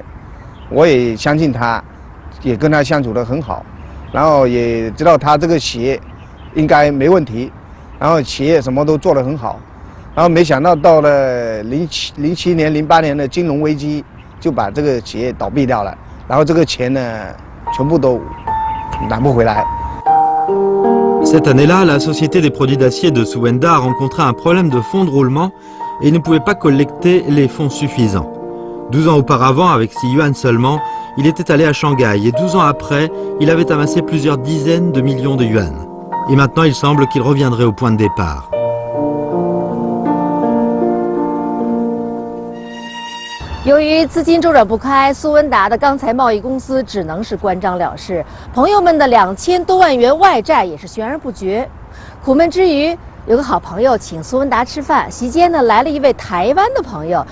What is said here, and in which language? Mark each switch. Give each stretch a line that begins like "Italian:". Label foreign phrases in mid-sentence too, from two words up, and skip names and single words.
Chinese: 我也相信他，也跟他相处得很好，然后也知道他这个企业应该没问题，然后企业什么都做得很好，然后没想到到了07年、08年的金融危机，就把这个企业倒闭掉了，然后这个钱呢，全部都拿不回来。
French: Cette année-là, la Société des produits d'acier de Souwenda a rencontré un problème de fonds de roulement et ne pouvait pas collecter les fonds suffisants. 12 ans auparavant, avec 6 yuan seulement, il était allé à Shanghai et 12 ans après, il avait amassé plusieurs dizaines de millions de yuan. Et maintenant, il semble qu'il reviendrait au point de départ.
Chinese: 由于资金周转不开，苏文达的钢材贸易公司只能是关张了事。朋友们的2000多万元外债也是悬而不决。苦闷之余，有个好朋友请苏文达吃饭，席间呢来了一位台湾的朋友。